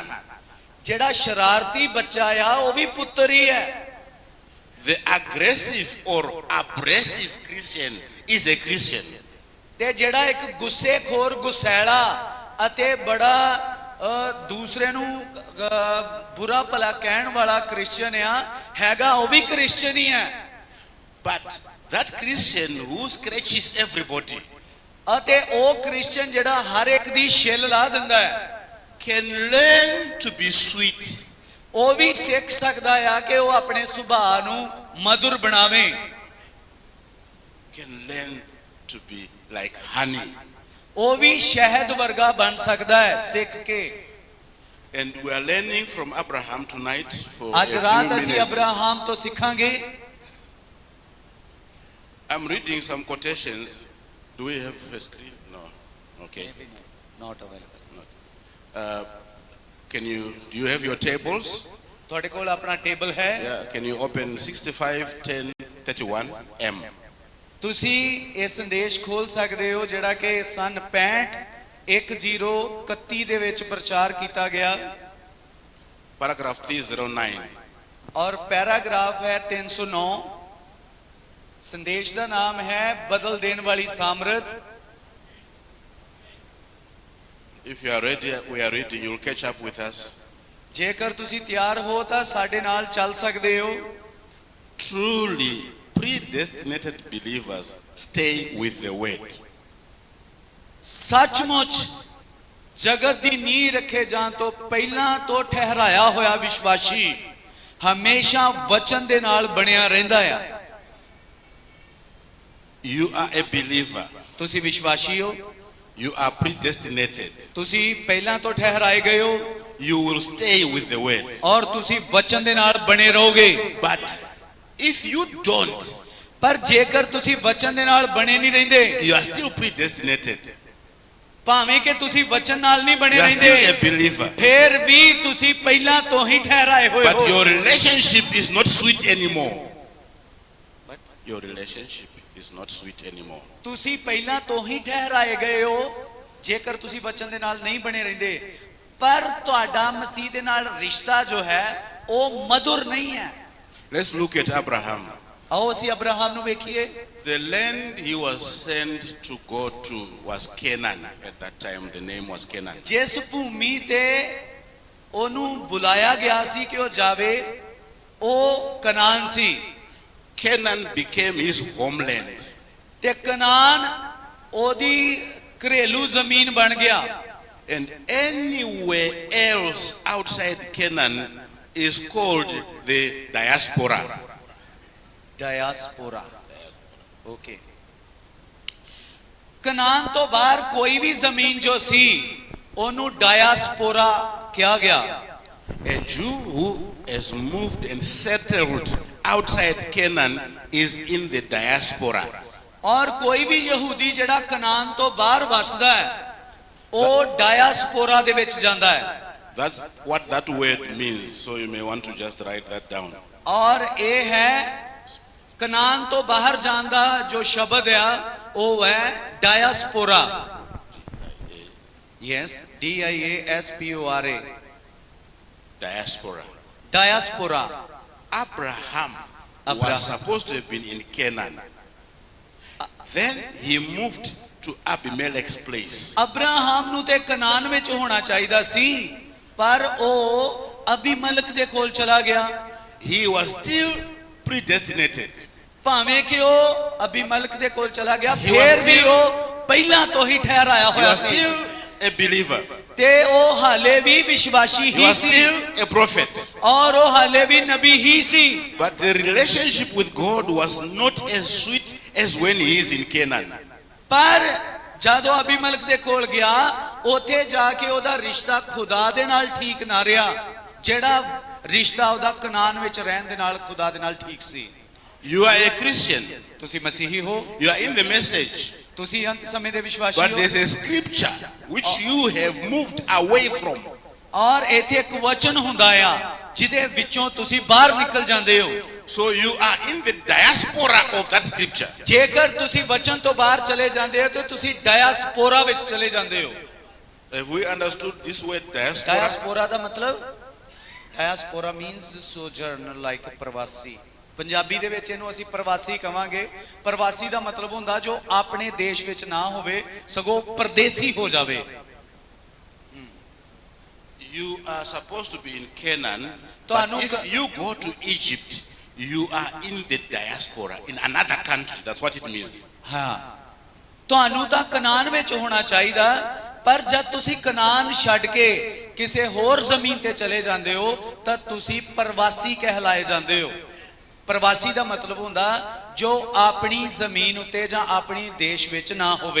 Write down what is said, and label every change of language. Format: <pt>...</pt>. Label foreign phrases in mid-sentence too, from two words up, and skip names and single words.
<pa>ਜਿਹੜਾ ਸ਼ਰਾਰਤੀ ਬੱਚਾ ਆ ਉਹ ਵੀ ਪੁੱਤਰ ਹੀ ਹੈ।</pa> <en>The aggressive or abrasive Christian is a Christian.</en> <pa>ਤੇ ਜਿਹੜਾ ਇੱਕ ਗੁੱਸੇਖੋਰ ਗੁਸੈਲਾ ਅਤੇ ਬੜਾ ਦੂਸਰੇ ਨੂੰ ਬੁਰਾ ਭਲਾ ਕਹਿਣ ਵਾਲਾ ਕ੍ਰਿਸਚੀਅਨ ਆ ਹੈਗਾ, ਉਹ ਵੀ ਕ੍ਰਿਸਚੀਅਨ ਹੀ ਹੈ।</pa> <en>But that Christian who scratches everybody</en> <pa>ਅਤੇ ਉਹ ਕ੍ਰਿਸਚੀਅਨ ਜਿਹੜਾ ਹਰ ਇੱਕ ਦੀ ਛਿੱਲ ਲਾ ਦਿੰਦਾ ਹੈ</pa> <en>can learn to be sweet.</en> <pa>ਉਹ ਵੀ ਸਿੱਖ ਸਕਦਾ ਆ ਕਿ ਉਹ ਆਪਣੇ ਸੁਭਾਅ ਨੂੰ ਮధుਰ ਬਣਾਵੇ।</pa> <en>Can learn to be like honey.</en> <pa>ਉਹ ਵੀ ਸ਼ਹਿਦ ਵਰਗਾ ਬਣ ਸਕਦਾ ਹੈ ਸਿੱਖ ਕੇ।</pa> <en>And we are learning from Abraham tonight for a</en> <pa>ਅੱਜ</pa> <en>few</en> <pa>ਰਾਤ ਅਸੀਂ</pa> <en>minutes.</en> <pa>ਅਬਰਾਹਮ ਤੋਂ ਸਿੱਖਾਂਗੇ।</pa> <en>I'm reading some quotations. Do we have a screen? No. Okay. Not available. Do you have your tables?</en> <pa>ਤੁਹਾਡੇ ਕੋਲ ਆਪਣਾ ਟੇਬਲ ਹੈ?</pa> <en>Yeah. Can you open 65:10:31 M?</en> <pa>ਤੁਸੀਂ ਇਹ ਸੰਦੇਸ਼ ਖੋਲ ਸਕਦੇ ਹੋ ਜਿਹੜਾ ਕਿ ਸਨ 65:10:31 ਦੇ ਵਿੱਚ ਪ੍ਰਚਾਰ ਕੀਤਾ ਗਿਆ।</pa> <en>Paragraph 309.</en> <pa>ਔਰ ਪੈਰਾਗ੍ਰਾਫ ਹੈ 309। ਸੰਦੇਸ਼ ਦਾ ਨਾਮ ਹੈ ਬਦਲ ਦੇਣ ਵਾਲੀ ਸਾਮਰਥ।</pa> <en>If you are ready, we are reading. You'll catch up with us.</en> <pa>ਜੇਕਰ ਤੁਸੀਂ ਤਿਆਰ ਹੋ ਤਾਂ ਸਾਡੇ ਨਾਲ ਚੱਲ ਸਕਦੇ ਹੋ।</pa> <en>Truly predestinated believers stay with the word.</en> <pa>ਸੱਚਮੁੱਚ ਜਗਤ ਦੀ ਨੀਂਹ ਰੱਖੇ ਜਾਣ ਤੋਂ ਪਹਿਲਾਂ ਤੋਂ ਠਹਿਰਾਇਆ ਹੋਇਆ ਵਿਸ਼ਵਾਸੀ ਹਮੇਸ਼ਾ ਵਚਨ ਦੇ ਨਾਲ ਬਣਿਆ ਰਹਿੰਦਾ ਆ।</pa> <en>You are a believer.</en> <pa>ਤੁਸੀਂ ਵਿਸ਼ਵਾਸੀ ਹੋ,</pa> <en>You are predestinated.</en> <pa>ਤੁਸੀਂ ਪਹਿਲਾਂ ਤੋਂ ਠਹਿਰਾਏ ਗਏ ਹੋ</pa> <en>You will stay with the word.</en> <pa>ਔਰ ਤੁਸੀਂ ਵਚਨ ਦੇ ਨਾਲ ਬਣੇ ਰਹੋਗੇ।</pa> <en>But if you don't,</en> <pa>ਪਰ ਜੇਕਰ ਤੁਸੀਂ ਵਚਨ ਦੇ ਨਾਲ ਬਣੇ ਨਹੀਂ ਰਹਿੰਦੇ,</pa> <en>you are still predestinated.</en> <pa>ਭਾਵੇਂ ਕਿ ਤੁਸੀਂ ਵਚਨ ਨਾਲ ਨਹੀਂ ਬਣੇ</pa> <en>You are still a</en> <pa>ਰਹਿੰਦੇ,</pa> <en>believer.</en> <pa>ਫਿਰ ਵੀ ਤੁਸੀਂ ਪਹਿਲਾਂ ਤੋਂ ਹੀ ਠਹਿਰਾਏ ਹੋਏ</pa> <en>But</en> <pa>ਹੋ।</pa> <en>your relationship is not sweet anymore. Your relationship is not sweet anymore.</en> <pa>ਤੁਸੀਂ ਪਹਿਲਾਂ ਤੋਂ ਹੀ ਠਹਿਰਾਏ ਗਏ ਹੋ ਜੇਕਰ ਤੁਸੀਂ ਵਚਨ ਦੇ ਨਾਲ ਨਹੀਂ ਬਣੇ ਰਹਿੰਦੇ, ਪਰ ਤੁਹਾਡਾ ਮਸੀਹ ਦੇ ਨਾਲ ਰਿਸ਼ਤਾ ਜੋ ਹੈ ਉਹ ਮధుਰ ਨਹੀਂ ਹੈ।</pa> <en>Let's look at Abraham.</en> <pa>ਆਓ ਅਸੀਂ ਅਬਰਾਹਮ ਨੂੰ ਵੇਖੀਏ।</pa> <en>The land he was sent to go to was Canaan. At that time, the name was Canaan.</en> <pa>ਜਿਸ ਭੂਮੀ ਤੇ ਉਹਨੂੰ ਬੁਲਾਇਆ ਗਿਆ ਸੀ ਕਿ ਉਹ ਜਾਵੇ ਉਹ ਕਨਾਨ ਸੀ।</pa> <en>Canaan became his homeland.</en> <pa>ਤੇ ਕਨਾਨ ਉਹਦੀ ਘਰੇਲੂ ਜ਼ਮੀਨ ਬਣ ਗਿਆ।</pa> <en>And anywhere else outside Canaan is called the diaspora. Diaspora. Okay.</en> <pa>ਕਨਾਨ ਤੋਂ ਬਾਹਰ ਕੋਈ ਵੀ ਜ਼ਮੀਨ ਜੋ ਸੀ ਉਹਨੂੰ ਡਾਇਸਪੋਰਾ ਕਿਹਾ ਗਿਆ।</pa> <en>A Jew who has moved and settled outside Canaan is in the diaspora.</en> <pa>ਔਰ ਕੋਈ ਵੀ ਯਹੂਦੀ ਜਿਹੜਾ ਕਨਾਨ ਤੋਂ ਬਾਹਰ ਵਸਦਾ ਹੈ ਉਹ ਡਾਇਸਪੋਰਾ ਦੇ ਵਿੱਚ ਜਾਂਦਾ ਹੈ।</pa> <en>That's what that word means. So you may want to just write that down.</en> <pa>ਔਰ ਇਹ ਹੈ ਕਨਾਨ ਤੋਂ ਬਾਹਰ ਜਾਣ ਦਾ ਜੋ ਸ਼ਬਦ ਆ ਉਹ ਹੈ ਡਾਇਸਪੋਰਾ। ਯੈਸ, DIASPORA।</pa> <en>Diaspora.</en> <pa>ਡਾਇਸਪੋਰਾ।</pa> <en>Abraham Abraham. was supposed to have been in Canaan. Then he moved to Abimelech's place.</en> <pa>ਅਬਰਾਹਮ ਨੂੰ ਤੇ ਕਨਾਨ ਵਿੱਚ ਹੋਣਾ ਚਾਹੀਦਾ ਸੀ, ਪਰ ਉਹ ਅਬੀਮਲਕ ਦੇ ਕੋਲ ਚਲਾ ਗਿਆ।</pa> <en>He was still predestinated.</en> <pa>ਭਾਵੇਂ ਕਿ ਉਹ ਅਬੀਮਲਕ ਦੇ ਕੋਲ ਚਲਾ ਗਿਆ,</pa> <en>He was</en> <pa>ਫਿਰ ਵੀ</pa> <en>still-</en> <pa>ਉਹ ਪਹਿਲਾਂ ਤੋਂ ਹੀ ਠਹਿਰਾਇਆ</pa> <en>He</en> <pa>ਹੋਇਆ</pa> <en>was</en> <pa>ਸੀ</pa> <en>still a believer.</en> <pa>ਤੇ ਉਹ ਹਾਲੇ ਵੀ ਵਿਸ਼ਵਾਸੀ</pa> <en>He</en> <pa>ਹੀ</pa> <en>was</en> <pa>ਸੀ</pa> <en>still a prophet.</en> <pa>ਔਰ ਉਹ ਹਾਲੇ ਵੀ ਨਬੀ ਹੀ ਸੀ।</pa> <en>But the relationship with God was not as sweet as when he is in Canaan.</en> <pa>ਪਰ ਜਦੋਂ ਅਬੀਮਲਕ ਦੇ ਕੋਲ ਗਿਆ ਉੱਥੇ ਜਾ ਕੇ ਉਹਦਾ ਰਿਸ਼ਤਾ ਖੁਦਾ ਦੇ ਨਾਲ ਠੀਕ ਨਾ ਰਿਹਾ, ਜਿਹੜਾ ਰਿਸ਼ਤਾ ਉਹਦਾ ਕਨਾਨ ਵਿੱਚ ਰਹਿਣ ਦੇ ਨਾਲ ਖੁਦਾ ਦੇ ਨਾਲ ਠੀਕ ਸੀ।</pa> <en>You are a Christian.</en> <pa>ਤੁਸੀਂ ਮਸੀਹੀ ਹੋ,</pa> <en>You are in the message.</en> <pa>ਤੁਸੀਂ ਅੰਤ ਸਮੇਂ ਦੇ ਵਿਸ਼ਵਾਸੀ</pa> <en>But</en> <pa>ਹੋ,</pa> <en>there's a scripture which you have moved away from.</en> <pa>ਔਰ ਇੱਥੇ ਇੱਕ ਵਚਨ ਹੁੰਦਾ ਆ ਜਿਹਦੇ ਵਿੱਚੋਂ ਤੁਸੀਂ ਬਾਹਰ ਨਿਕਲ ਜਾਂਦੇ ਹੋ।</pa> <en>So you are in the diaspora of that scripture.</en> <pa>ਜੇਕਰ ਤੁਸੀਂ ਵਚਨ ਤੋਂ ਬਾਹਰ ਚਲੇ ਜਾਂਦੇ ਹੋ ਤਾਂ ਤੁਸੀਂ ਡਾਇਸਪੋਰਾ ਵਿੱਚ ਚਲੇ ਜਾਂਦੇ ਹੋ।</pa> <en>Have we understood this word diaspora?</en> <pa>ਡਾਇਸਪੋਰਾ ਦਾ ਮਤਲਬ,</pa> <en>diaspora means sojourner, like</en> <pa>ਪ੍ਰਵਾਸੀ। ਪੰਜਾਬੀ ਦੇ ਵਿੱਚ ਇਹਨੂੰ ਅਸੀਂ ਪ੍ਰਵਾਸੀ ਕਵਾਂਗੇ। ਪ੍ਰਵਾਸੀ ਦਾ ਮਤਲਬ ਹੁੰਦਾ ਜੋ ਆਪਣੇ ਦੇਸ਼ ਵਿੱਚ ਨਾ ਹੋਵੇ ਸਗੋਂ ਪਰਦੇਸੀ ਹੋ ਜਾਵੇ।</pa> <en>You are supposed to be in Canaan, but</en> <pa>ਤੁਹਾਨੂੰ</pa> <en>if you go to Egypt, you are in the diaspora, in another country. That's what it means.</en> <pa>ਹਾਂ, ਤੁਹਾਨੂੰ ਤਾਂ ਕਨਾਨ ਵਿੱਚ ਹੋਣਾ ਚਾਹੀਦਾ, ਪਰ ਜਦ ਤੁਸੀਂ ਕਨਾਨ ਛੱਡ ਕੇ ਕਿਸੇ ਹੋਰ ਜ਼ਮੀਨ ਤੇ ਚਲੇ ਜਾਂਦੇ ਹੋ ਤਾਂ ਤੁਸੀਂ ਪ੍ਰਵਾਸੀ ਕਹਿਲਾਏ ਜਾਂਦੇ ਹੋ। ਪ੍ਰਵਾਸੀ ਦਾ ਮਤਲਬ ਹੁੰਦਾ ਜੋ ਆਪਣੀ ਜ਼ਮੀਨ ਉੱਤੇ ਜਾਂ ਆਪਣੀ ਦੇਸ਼ ਵਿੱਚ ਨਾ ਹੋਵੇ।</pa>